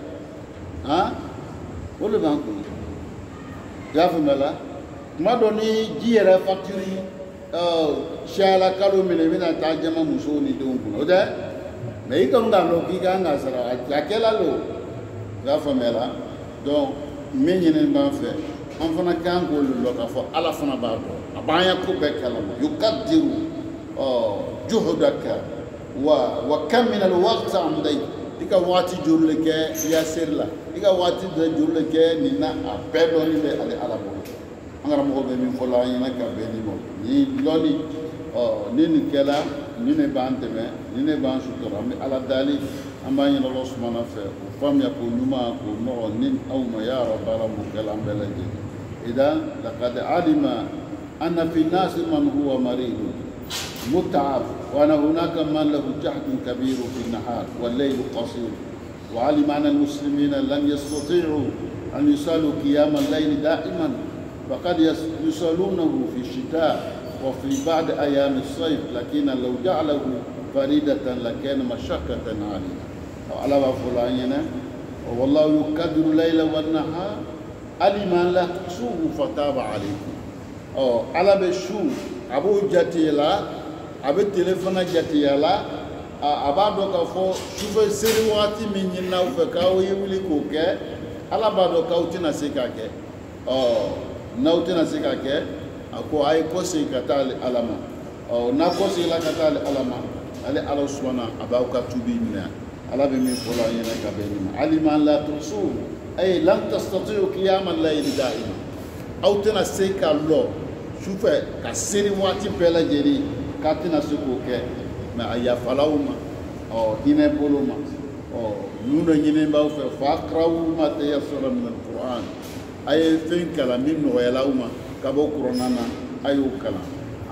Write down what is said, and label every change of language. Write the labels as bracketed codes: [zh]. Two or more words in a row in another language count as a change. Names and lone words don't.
[bm] o de b'an kun i y'a faamuya la tuma dɔ ni ji yɛrɛ facture siyala kalo minɛ i bɛna taa jama musow ni denw kun o tɛ mɛ i kɔni k'a dɔn k'i kan ka sara a kɛla lo i y'a faamuya la donc min ɲini b'an fɛ an fana kan k'olu dɔn k'a fɔ ala fana b'a dɔn a b'an ya ko bɛɛ kalama [ar] يقدر جهودك وكم من الوقت أمضيت [bm] i ka waati joli le kɛ i ya seri la i ka waati joli le kɛ nin na a bɛɛ dɔnni bɛ ale ala bolo an karamɔgɔ bɛ min fɔ la an ɲɛna ka bɛn nin ma ni dɔnni ni nin kɛla ni ne b'an dɛmɛ ni ne b'an sutura an bɛ ala dali an b'an ɲɛna Ala sumana fɛ o faamuya k'o ɲuman k'o nɔgɔ ni aw ma [ar] يا رب العالمين [bm] kɛla an bɛɛ lajɛlen [ar] إذن لقد علم أن في الناس من هو maridun متعب وأن هناك من له جهد كبير في النهار والليل قصير وعلم أن المسلمين لم يستطيعوا أن يصلوا قيام الليل دائما فقد يصلونه في الشتاء وفي بعض أيام الصيف لكن لو جعله فريدة لكان مشقة عليه على فلاننا والله يقدر الليل والنهار علم أن لا تحصوه فتاب عليكم على بشو أبو جاتيلا [bm] a bɛ téléphone jateya la a b'a dɔn k'a fɔ sufɛ seli wagati min ɲinina fɛ k'aw ye wuli k'o kɛ ala b'a dɔn k'aw tɛna se k'a kɛ n'aw tɛna se k'a kɛ a ko a ye kɔ segin ka taa ala ma n'a kosi la ka taa alama ale ala subhana abaw ka tubi minɛ ala bɛ min fɔ la an ɲɛna ka bɛn nin ma [ar] علم لن تحصوه أي لن تستطيعوا قيام الليل دائما [bm] aw tɛna se ka lɔ sufɛ ka seri waati bɛɛ lajɛlen k'a tɛna se k'o kɛ mɛ a yafalaw ma hinɛ bolo ma ninnu dɔ ɲini b'aw fɛ [ar] فاقرءوا ما تيسر من القرآن [bm] a ye fɛn kalan min nɔgɔyala aw ma ka bɔ kuranna na a y'o kalan an